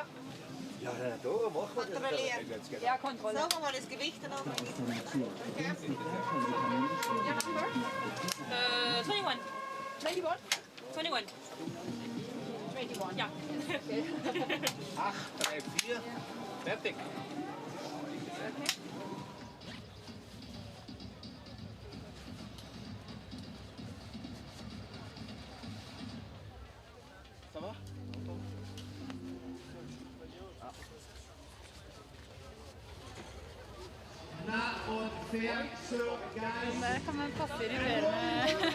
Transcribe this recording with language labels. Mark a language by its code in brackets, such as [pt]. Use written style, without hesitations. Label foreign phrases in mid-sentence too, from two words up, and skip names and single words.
[de] Ja, da machen wir das. Ja, Kontrolle. Sagen wir mal das Gewicht dann auch. 21. 21? 21. 21, ja. 8, 3, 4. Fertig. Okay. [fr] Ça va? [sv] Där kan man passa i det.